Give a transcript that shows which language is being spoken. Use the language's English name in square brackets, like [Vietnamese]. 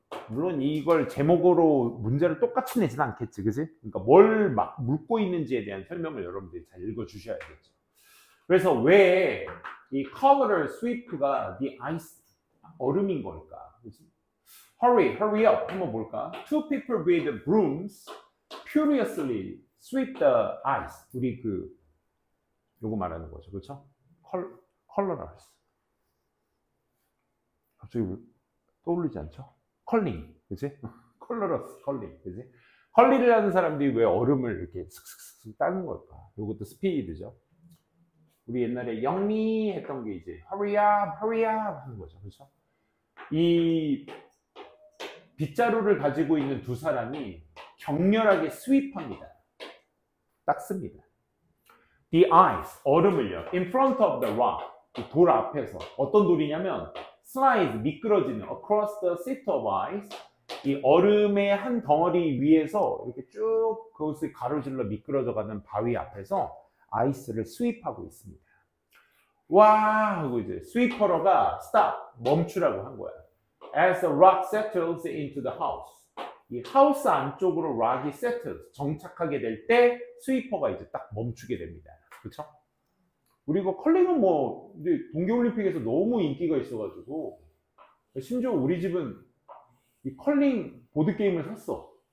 [Korean] 물론 이걸 제목으로 문제를 똑같이 내지는 않겠지, 그지? 그러니까 뭘 막 묻고 있는지에 대한 설명을 여러분들이 잘 읽어주셔야겠죠. 그래서 왜 이 [English] covered sweep [Korean] 가 [English] the ice, [Korean] 얼음인 걸까? 그치? [English] hurry up [Korean] 한번 볼까? [English] Two people with brooms furiously sweep the ice. [Korean] 우리 요거 말하는 거죠, 그렇죠? [English] colorless. [Korean] 갑자기 떠오르지 않죠? 컬링, 그치? colorless, 컬링, 그치? 컬리를 하는 사람들이 왜 얼음을 이렇게 슥슥슥 따는 걸까? 요것도 스피드죠. 우리 옛날에 영미 했던 게 이제 [English] hurry up [Korean] 하는 거죠. 그렇죠? 이 빗자루를 가지고 있는 두 사람이 격렬하게 스윕합니다. 닦습니다. [English] The ice, [Korean] 얼음을요. [English] In front of the rock, [Korean] 이 돌 앞에서. 어떤 돌이냐면 slide, 미끄러지는 [English] across the sheet of ice, [Korean] 이 얼음의 한 덩어리 위에서 이렇게 쭉 그것을 가로질러 미끄러져가는 바위 앞에서 아이스를 스윕하고 있습니다. 와 하고 이제 스위퍼러가 stop 멈추라고 한 거야. [English] As the rock settles into the house. [Korean] 이 하우스 안쪽으로 락이 세틀 정착하게 될 때 스위퍼가 이제 딱 멈추게 됩니다. 그렇죠? 우리가 컬링은 뭐 이제 동계올림픽에서 너무 인기가 있어가지고 심지어 우리 집은 이 컬링 보드 게임을 샀어.